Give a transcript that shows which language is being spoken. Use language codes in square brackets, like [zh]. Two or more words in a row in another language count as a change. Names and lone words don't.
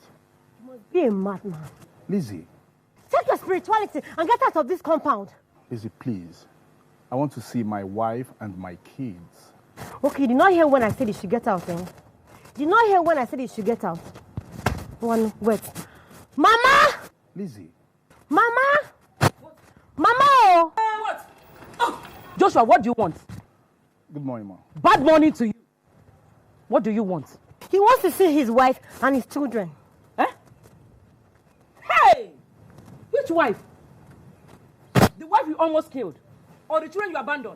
[en] You must be a madman. Lizzie. Check your spirituality and get out of this compound. Lizzie, please. I want to see my wife and my kids. Okay, you did not hear when I said you should get out, eh? You did not hear when I said you should get out. Wait. Mama! Lizzie. Mama! Mama! What? Oh. Joshua, what do you want? Good morning, Mom. Bad morning to you. What do you want? He wants to see his wife and his children. Eh? Hey! Which wife? The wife you almost killed? Or the children you abandoned?